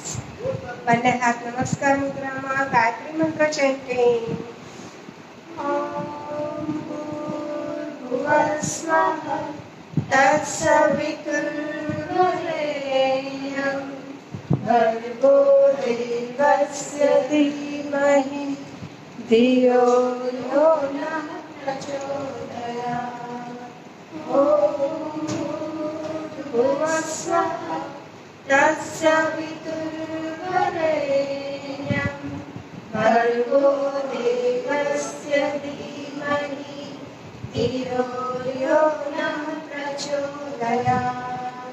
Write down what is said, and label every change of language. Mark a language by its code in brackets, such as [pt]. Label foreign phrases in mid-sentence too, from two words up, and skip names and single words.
[gu] બંને હાથ નમસ્કાર મુદ્રામાં ગાયત્રી મંત્ર chanting. [sa] ओम भूर्भुवः स्वः तत्सवितुर्वरेण्यं भर्गो देवस्य धीमहि धियो यो नः प्रचोदयात्. ओम भूर्भुवः स्वः तत्सवितुर्वरेण्यं भर्गो देवस्य धीमहि धियो यो नः प्रचोदयात्.